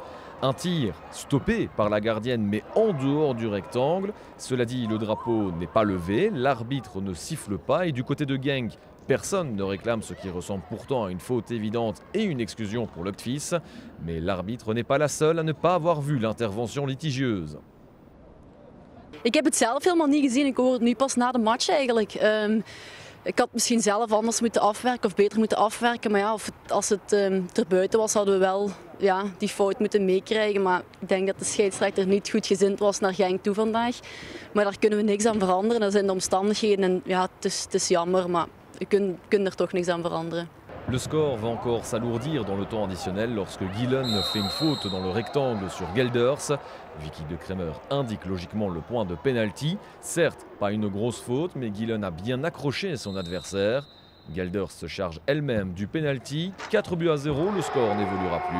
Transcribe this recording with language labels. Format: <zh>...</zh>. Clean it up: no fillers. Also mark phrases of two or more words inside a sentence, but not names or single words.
<fr>Un tir stoppé par la gardienne mais en dehors du rectangle. Cela dit, le drapeau n'est pas levé, l'arbitre ne siffle pas et du côté de Genk, personne ne réclame ce qui ressemble pourtant à une faute évidente et une exclusion pour l'Octvis. Mais l'arbitre n'est pas la seule à ne pas avoir vu l'intervention litigieuse.</fr> <nl>Ik heb het zelf helemaal niet gezien, ik hoor het nu pas na de match eigenlijk. Ik had misschien zelf anders moeten afwerken of beter moeten afwerken. Maar ja, als het erbuiten was, hadden we wel die fout moeten meekrijgen. Maar ik denk dat de scheidsrechter niet goed gezind was naar Genk toe vandaag. Maar daar kunnen we niks aan veranderen, dat zijn de omstandigheden. En ja, het is jammer, maar we kunnen er toch niks aan veranderen.</nl> <fr>Le score va encore s'alourdir dans le temps additionnel lorsque Gillen fait une faute dans le rectangle sur Gelders. Vicky de Kremer indique logiquement le point de pénalty. Certes, pas une grosse faute, mais Gillen a bien accroché son adversaire. Gelders se charge elle-même du pénalty. 4-0, le score n'évoluera plus.</fr>